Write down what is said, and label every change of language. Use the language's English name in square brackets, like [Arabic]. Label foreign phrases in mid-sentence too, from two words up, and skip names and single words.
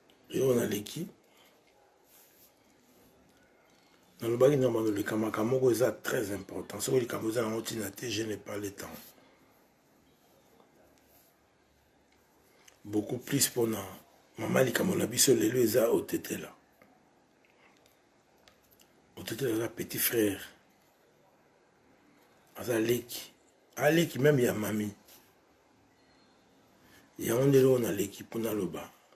[Lingala] yo naleki. Nalobaki na bando likambo moko eza [French] très important. [Lingala] Soki likambo eza nango ntina te, [French] je n'ai pas le temps. Beaucoup plus [Lingala] mpona mama likambo na biso lelo eza Otetela. Otetela aza [French] petit frère. [Lingala] Aza leki. Aleki même ya mami. Yango nde lelo naleki mpo naloba.